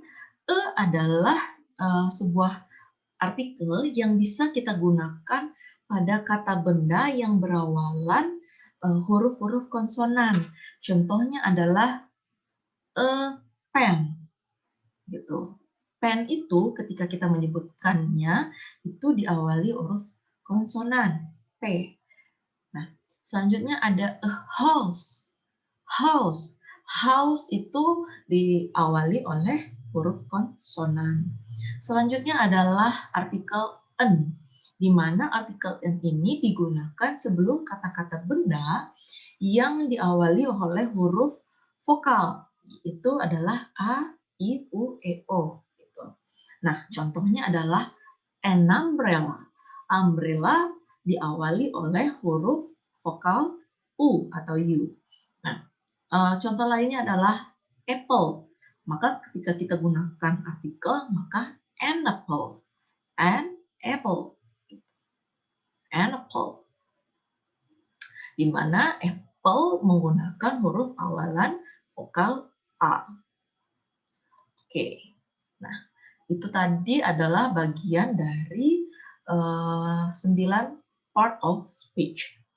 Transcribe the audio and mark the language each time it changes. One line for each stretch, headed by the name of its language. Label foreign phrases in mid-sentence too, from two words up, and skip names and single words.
Indonesian: Adalah sebuah artikel yang bisa kita gunakan pada kata benda yang berawalan huruf-huruf konsonan. Contohnya adalah pen. Gitu. Pen itu ketika kita menyebutkannya itu diawali huruf konsonan P. Nah, selanjutnya ada
English: a house.
Indonesian: House. House itu diawali oleh huruf konsonan. Selanjutnya adalah artikel an, di mana artikel an ini digunakan sebelum kata-kata benda yang diawali oleh huruf vokal. Itu adalah a, i, u, e, o. Gitu. Nah, contohnya adalah
English: an umbrella.
Indonesian: Umbrella diawali oleh huruf vokal u atau u. Nah, contoh lainnya adalah apple. Maka ketika kita gunakan artikel, maka
English: an apple. An apple. An apple.
Indonesian: Di mana apple menggunakan huruf awalan vokal A. Oke. Nah, itu tadi adalah bagian dari 9
English: part of speech.